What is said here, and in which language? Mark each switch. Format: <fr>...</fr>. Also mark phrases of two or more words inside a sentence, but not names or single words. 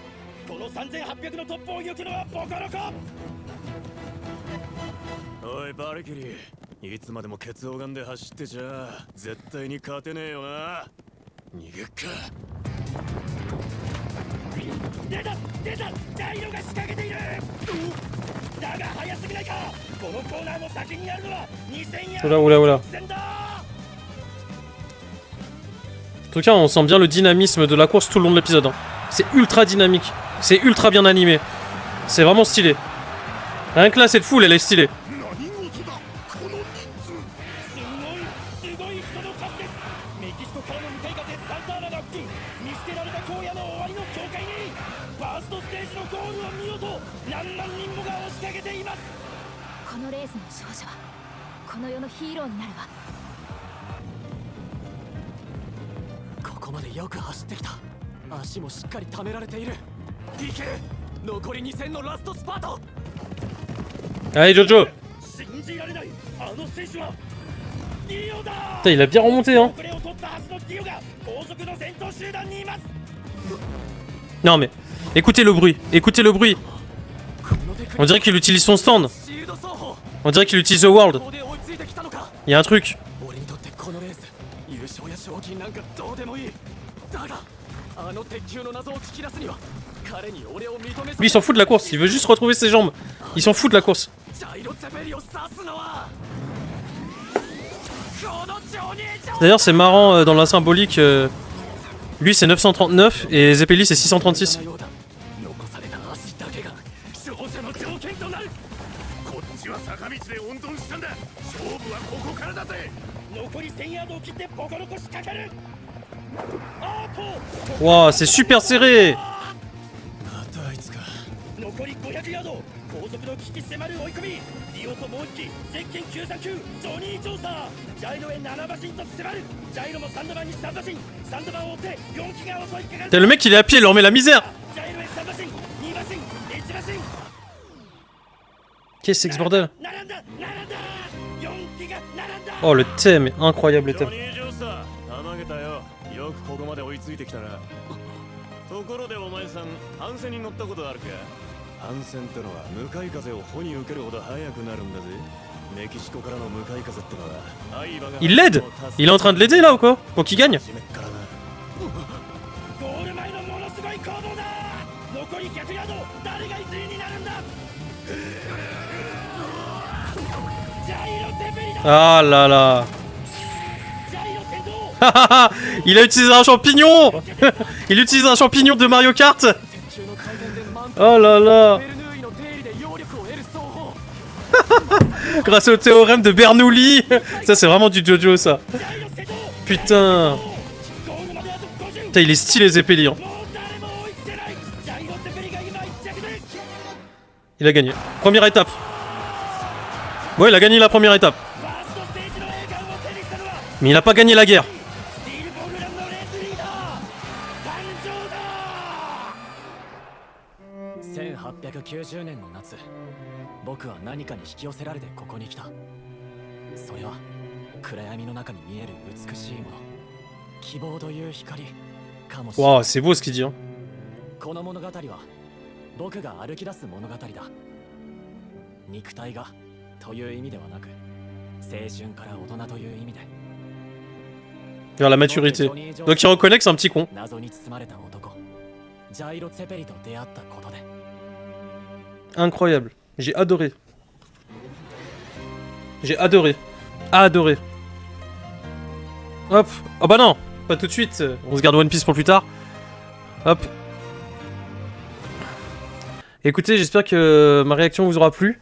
<ja>この3800のトップを行くのはボコロコ。おいバルキリー、いつまでもケツオガンで走ってちゃ絶対に勝てねえよな。逃げっか。出た出た、ジャイロが仕掛けている。だが早すぎないか。このコーナーの先にあるのは2000ヤード</ja> <fr>Oula oula oula. En tout cas, on sent bien le dynamisme de la course tout le long de l'épisode. Hein. C'est ultra dynamique. C'est ultra bien animé. C'est vraiment stylé. Rien que là, cette foule, elle est stylée.</fr> <ja>何事だこの人数すごい人の数ですメキシコからの向かい風サンターナが吹き見捨てられた荒野の終わりの境界にファーストステージのゴールを見ようと何万人もが押しかけています。このレースの勝者はこの世のヒーローになるわ。ここまでよく走ってきた。足もしっかり溜められている。いけ、残り2戦のラストスパート。</ja> <fr>Allez, Jojo.</fr> <ja>信じられないあの選手はディオだ。</ja> <fr>Putain, il a bien remonté, hein.</fr> <ja>遅れを取ったはずのディオが後続の先頭集団にいます。</ja> <fr>Non, mais écoutez le bruit. Écoutez le bruit. On dirait qu'il utilise son stand.</fr> <ja>シールド走法。</ja> <fr>On dirait qu'il utilise The World.</fr> <ja>ここで追いついてきたのか。</ja> <fr>Il y a un truc.</fr> <ja>俺にとってこのレース優勝や賞金なんかどうでもいい。だがあの鉄球の謎を聞き出すには彼に俺を認めさせ</ja> <fr>Lui, il s'en fout de la course. Il veut juste retrouver ses jambes. Il s'en fout de la course.</fr> <ja>ジャイロツェペリを指すのはこのジョニー・ジョー</ja> <fr>D'ailleurs, c'est marrant dans la symbolique. Lui, c'est 939 et Zeppeli, c'est 636.</fr> <ja>のようだ。残された足だけが勝者の条件となる。こっちは坂道で温存したんだ。勝負はここからだぜ。残り1000ヤードを切ってボコボコ仕掛ける。あと</ja> <fr>Waouh, c'est super serré.</fr> <ja>またあいつか。残り500ヤード後続の危機迫る追い込みディオともう一機ゼッケン939ジョニー・ジョーサージャイロへ7馬身と迫るジャイロも3馬に3馬身3馬を追って4機が襲いかかる</ja> <fr>Putain, le mec, il est à pied, il leur met la misère.</fr> <ja>ジャイロへ3馬身2馬身1馬身</ja> <fr>Qu'est-ce que c'est que ce bordel?</fr> <ja>並んだ4機が並んだ</ja> <fr>Oh, le thème est incroyable, le</fr> <ja>ジョ</ja> <fr>thème.</fr> <ja>ニー・ジョースター、たまげたよ。よくここまで追いついてきたな。ところでお前さん、帆船に乗ったことあるか？帆船ってのは向かい風を帆に受けるほど速くなるんだぜ。メキシコからの向かい風ってのは相場が</ja> <fr>Il l'aide. Il est en train de l'aider là ou quoi? Pour qu'il gagne?</fr> <ja>締めっからな。ゴール前のものすごい攻防だ残り100ヤード誰が1位になるんだジャイロ・テペリだ</ja> <fr>Ah là là.</fr> <ja>ジャイロ先頭</ja> <fr>Il a utilisé un champignon. Il utilise un champignon de Mario Kart.</fr> <ja>鉄球の回転で満タン</ja> <fr>Oh là là.</fr> <ja>ベルヌーイの定理で揚力を得る走法。</ja> <fr>Grâce au théorème de Bernoulli. Ça, c'est vraiment du Jojo, ça.</fr> <ja>ジャイロ先頭</ja> <fr>Putain.</fr> <ja>ゴールまであと50</ja> <fr>Putain, il est stylé, Zeppeli. Hein.</fr> <ja>もう誰も追いつけないジャイロ・テペリが今1着で</ja> <fr>Il a gagné. Première étape. Ouais, il a gagné la première étape.</fr> <ja>ファーストステージの栄冠を手にしたのは</ja> <fr>Mais il a pas gagné la guerre.</fr> <ja>スティールボールランのレースリーダー誕生だ 1890年の夏、僕は何かに引き寄せられてここに来た。それは暗闇の中に見える美しいもの、希望という光かもしれない。</ja> <fr>Waouh, c'est beau ce qu'il dit. Hein.</fr> <ja>この物語は僕が歩き出す物語だ。肉体がという意味ではなく、青春から大人という意味で。</ja> <fr>Vers la maturité. Donc il reconnaît que c'est un petit con.</fr> <ja>謎に包まれた男、ジャイロ・ツェペリと出会ったことで。</ja> <fr>Incroyable. J'ai adoré. J'ai adoré. Adoré. Hop. Oh bah non. Pas tout de suite. On se garde One Piece pour plus tard. Hop. Écoutez, j'espère que ma réaction vous aura plu.</fr>